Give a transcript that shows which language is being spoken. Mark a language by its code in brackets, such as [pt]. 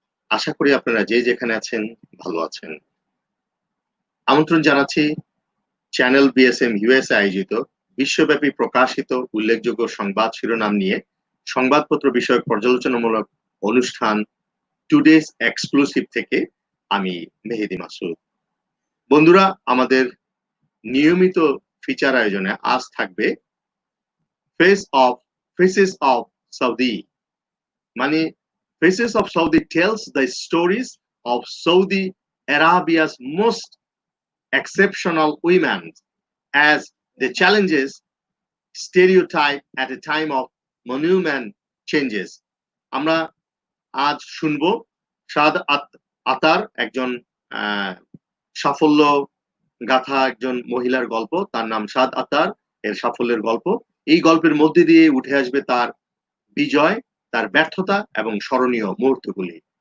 [bn] আশা করি আপনারা যে যেখানে আছেন ভালো আছেন। আমন্ত্রণ জানাচ্ছি চ্যানেল BSM-USA আয়োজিত বিশ্বব্যাপী প্রকাশিত উল্লেখযোগ্য সংবাদ শিরোনাম নিয়ে সংবাদপত্র বিষয়ক পর্যালোচনামূলক অনুষ্ঠান টুডেজ এক্সক্লুসিভ থেকে আমি মেহেদী মাসুদ। বন্ধুরা, আমাদের নিয়মিত ফিচার আয়োজনে আজ থাকবে ফেসেস অফ সৌদি, মানে [en] Faces of Saudi tells the stories of Saudi Arabia's most exceptional women as they challenges stereotype at a time of monument changes. [bn] আমরা আজ শুনবো সাদ আতার, একজন সাফল্য গাথা একজন মহিলার গল্প। তার নাম সাদ আতার, এর সাফল্যের গল্প। এই গল্পের মধ্যে দিয়ে উঠে আসবে তার বিজয়, তার ব্যর্থতা এবং স্মরণীয় মুহূর্তগুলি।